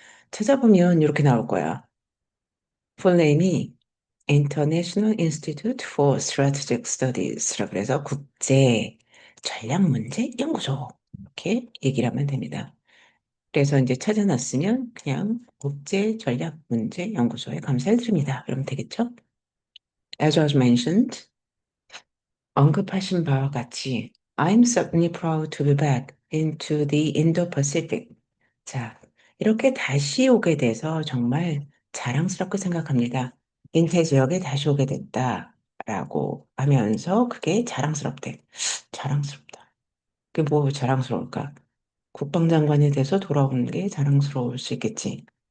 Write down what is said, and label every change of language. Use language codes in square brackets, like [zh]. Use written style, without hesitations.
[ko] 찾아보면 이렇게 나올 거야. 풀네임이 International Institute for Strategic Studies라 그래서 국제 전략 문제 연구소 이렇게 얘기를 하면 됩니다. 그래서 이제 찾아놨으면 그냥 국제 전략 문제 연구소에 감사를 드립니다. 그러면 되겠죠? [en] As was mentioned, [ko] 언급하신 바와 같이 [en] I'm certainly proud to be back into the Indo-Pacific. [ko] 자, 이렇게 다시 오게 돼서 정말 자랑스럽게 생각합니다. 인태 지역에 다시 오게 됐다라고 하면서 그게 자랑스럽대. 자랑스럽다. 그게 뭐 자랑스러울까? 국방장관이 돼서 돌아오는 게 자랑스러울 수 있겠지.